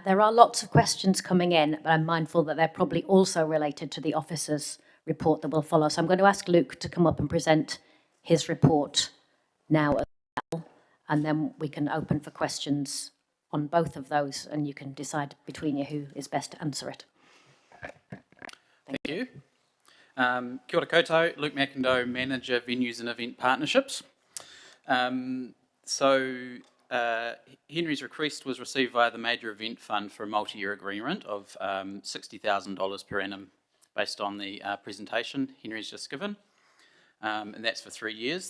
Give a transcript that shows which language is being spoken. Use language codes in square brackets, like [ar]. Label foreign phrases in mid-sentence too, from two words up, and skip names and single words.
[en] There are lots of questions coming in, but I'm mindful that they're probably also related to the officer's report that will follow. So I'm going to ask Luke to come up and present his report now as well, and then we can open for questions on both of those, and you can decide between you who is best to answer it. Thank you. [mi] Kia ora koutou, Luke McIndoe, [en] Manager, Venues and Event Partnerships. Henry's request was received via the Major Event Fund for a multi-year agreement of $60,000 per annum based on the presentation Henry's just given. And that's for 3 years.